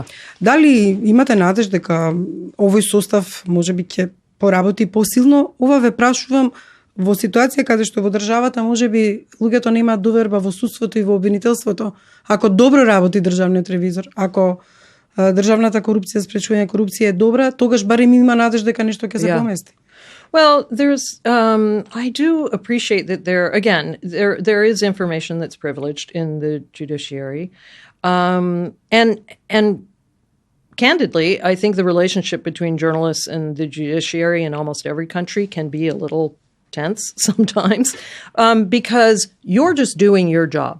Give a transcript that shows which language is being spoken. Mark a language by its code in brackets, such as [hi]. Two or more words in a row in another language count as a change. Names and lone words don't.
[mk] Дали имате надеж дека овој состав можеби ќе поработи посилно? Ова ве прашувам во ситуација каде што во државата можеби луѓето немаат доверба во судството и во обвинителството. Ако добро работи државниот ревизор, ако државната корупција, спречување корупција е добра, тогаш барем има надеж дека нешто ќе се помести. [en] Well, I do appreciate that there is information that's privileged in the judiciary. And candidly, I think the relationship between journalists and the judiciary in almost every country can be a little tense sometimes, because you're just doing your job.